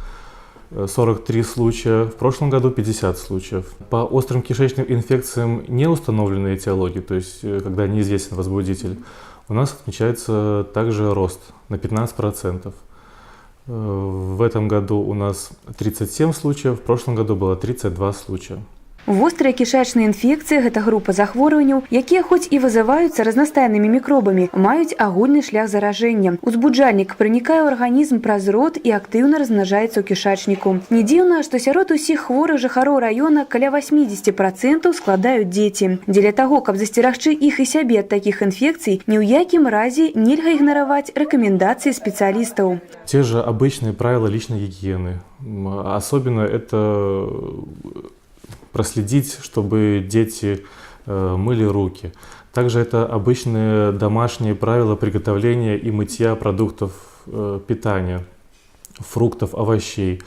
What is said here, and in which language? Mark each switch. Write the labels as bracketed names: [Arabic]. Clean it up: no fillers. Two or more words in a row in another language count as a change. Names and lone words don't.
[Russian] 43 случая, в прошлом году 50 случаев. По острым кишечным инфекциям не установленной этиологии, то есть когда неизвестен возбудитель, у нас отмечается также рост на 15%. В этом году у нас 37 случаев, в прошлом году было 32 случая. [Belarusian] Вострыя кішачныя інфекцыі – гэта група захворванняў, якія хоць і вызываюцца разнастайнымі мікробамі, маюць агульны шлях заражэння. Узбуджальнік пранікае ў арганізм праз рот і актыўна размнажаецца ў кішачніку. Не дзіўна, што сярод усіх хворых жыхароў раёна каля 80% складаюць дзеці. Дзеля таго, каб засцерагчы іх і сябе ад такіх інфекцый, ні ў якім разе нельга ігнараваць рэкамендацыі спецыялістаў. [Russian] Те же обычные правила личной гигиены. Особенно это проследить, чтобы дети мыли руки. Также это обычные домашние правила приготовления и мытья продуктов питания, фруктов, овощей.